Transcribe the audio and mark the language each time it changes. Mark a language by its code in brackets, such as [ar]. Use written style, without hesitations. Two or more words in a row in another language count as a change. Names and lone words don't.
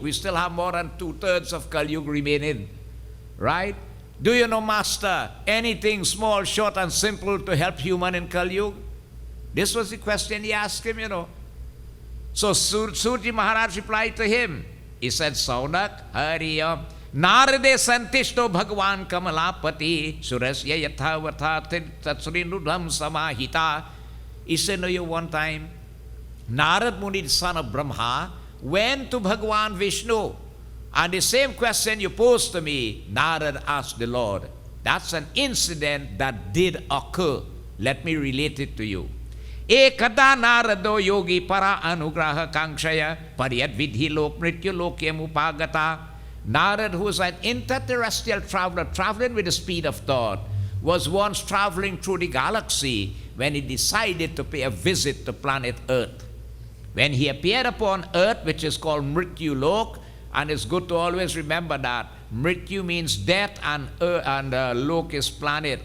[en] We still have more than 2/3 of Kali Yuga remaining. Right? Do you know, Master, anything small, short, and simple to help human in Kali Yuga? This was the question he asked him, you know. So Surji Maharaj replied to him. He said, [sa] शौनक, हरियम्, नारदे सन्तिष्टो भगवान् कमलापति, सुरस्य यथावथा तत्श्रृणुधम् समाहिता. [en] He said, no, you one time, Narad Muni, the son of Brahma, went to Bhagwan Vishnu. And the same question you posed to me, Narad asked the Lord. That's an incident that did occur. Let me relate it to you. [sa] एकदा नारदो योगी पर अनुग्रह काङ्क्षया परियत् विधि लोक मृत्यु लोक्यम् उपागत. [en] Narad, who was an interterrestrial traveler, traveling with the speed of thought, was once traveling through the galaxy when he decided to pay a visit to planet Earth. When he appeared upon Earth, which is called Mrityu Lok, and it's good to always remember that Mrityu means death and Lok is planet.